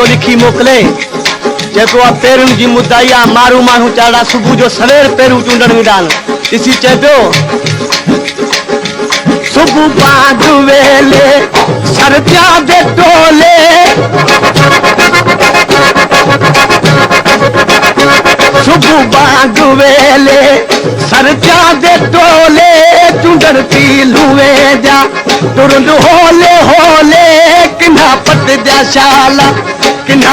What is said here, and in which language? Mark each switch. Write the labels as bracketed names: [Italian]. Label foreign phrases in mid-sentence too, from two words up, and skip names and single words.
[Sindhi] लिखी मोकिले जेको आहे पेरुनि जी मुद्दाई आहे माण्हू चाड़ा सुबुह जो सवेर पेरूं चूंडण वेंदा आहिनि ॾिसी चए पियो [Saraiki] सुबुह बांध वेले सर पिया दे टोले सुबुह बांध वेले सर पिया दे टोले चूंडण पीलूं जा तुरंद होले होले किना पट जा शाला किना